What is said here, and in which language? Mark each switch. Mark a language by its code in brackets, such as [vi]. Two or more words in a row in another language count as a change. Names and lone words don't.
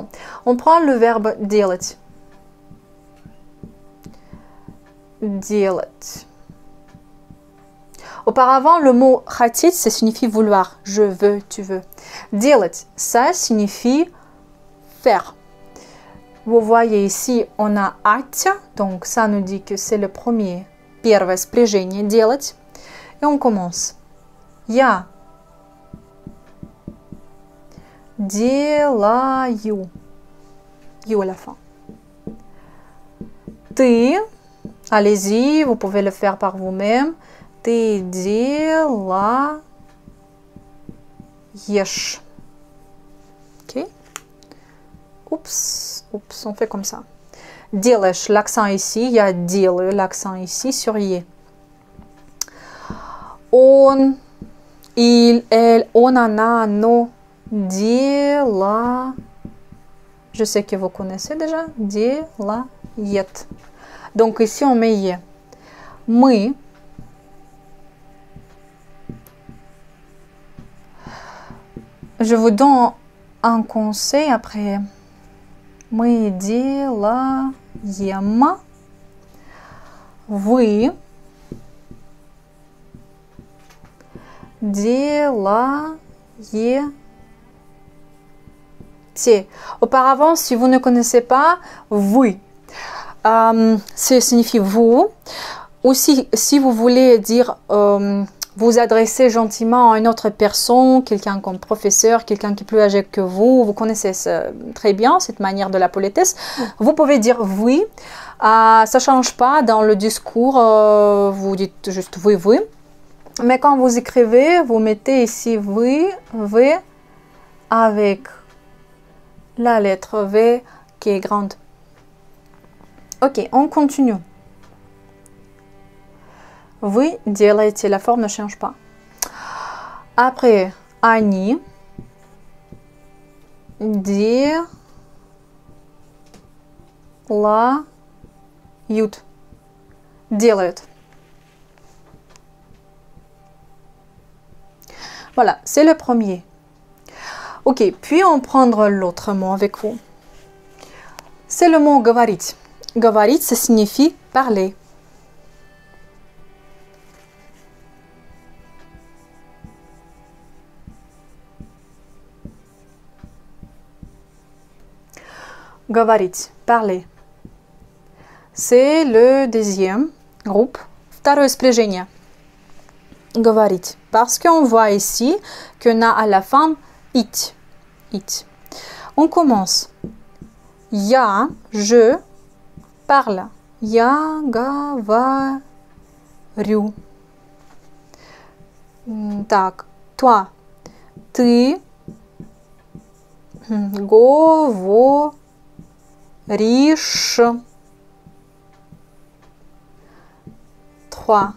[fr] On prend le verbe [ru] делать. Делать. [fr] Auparavant, le mot хотеть, ça signifie vouloir. Je veux, tu veux. Делать, ça signifie faire. Vous voyez ici, on a ать, donc ça nous dit que c'est le premier. [ru] Первое спряжение, делать. [fr] Et on commence. [ru] Я делаю. [fr] You à la fin. Ты, allez-y, vous pouvez le faire par vous-même. [ru] Ты делаешь. [fr] Ok. Oups, on fait comme ça. Делаешь, l'accent ici, il y a делаю, l'accent ici sur «е». Он, il, elle, on, [ru] она, оно, дела. [fr] Je sais que vous connaissez déjà. Делает. Donc ici on met «е». [ru] Мы. [fr] Je vous donne un conseil après. [ru] Мы делаем. Вы делаете. [fr] Auparavant, si vous ne connaissez pas, vous, ça signifie vous. Aussi, si vous voulez dire vous adresser gentiment à une autre personne, quelqu'un comme professeur, quelqu'un qui est plus âgé que vous connaissez très bien cette manière de la politesse, vous pouvez dire oui. Ça ne change pas dans le discours, vous dites juste oui, oui. Mais quand vous écrivez, vous mettez ici oui, V avec la lettre V qui est grande. Ok, on continue. [ru] Вы делаете, [fr] la forme ne change pas. Après, [ru] они делают. Делают. [fr] Voilà, c'est le premier. Ok, puis on prend l'autre mot avec vous. C'est le mot говорить. Говорить, ça signifie parler. Говорить, parler. C'est le deuxième groupe. [ru] Второе спряжение. Говорить. [fr] Parce qu'on voit ici qu'on a à la fin it. It. On commence. Я, je, parle. [ru] Я говорю. Так, toi, ты говоришь. [fr] Trois.